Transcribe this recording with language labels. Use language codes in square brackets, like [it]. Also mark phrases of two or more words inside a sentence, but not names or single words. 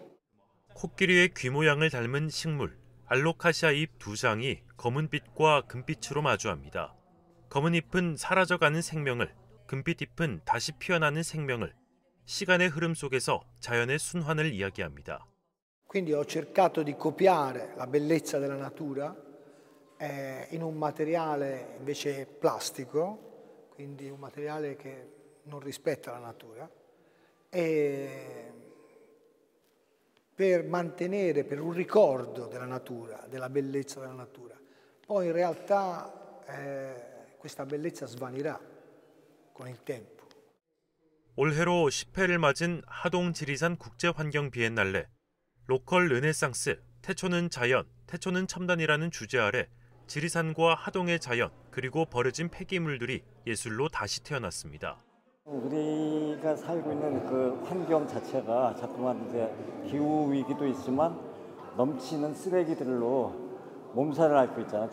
[ko] 코끼리의 귀 모양을 닮은 식물, 알로카시아 잎 2장이 검은 빛과 금빛으로 마주합니다. 검은 잎은 사라져가는 생명을, 금빛 잎은 다시 피어나는 생명을, 시간의 흐름 속에서 자연의 순환을 이야기합니다. [it] Quindi ho cercato di copiare la bellezza della natura in un materiale invece plastico, quindi un materiale che non rispetta la natura, e per mantenere, per un ricordo della natura, della bellezza della natura. Poi in realtà questa bellezza svanirà con il tempo. [ko] 올해로 10회를 맞은 하동 지리산 국제환경 비엔날레. 로컬 르네상스, 태초는 자연, 태초는 첨단이라는 주제 아래 지리산과 하동의 자연, 그리고 버려진 폐기물들이 예술로 다시 태어났습니다. 우리가 살고 있는 그 환경 자체가 자꾸만 이제 기후 위기도 있지만 넘치는 쓰레기들로 몸살을 앓고 있잖아요.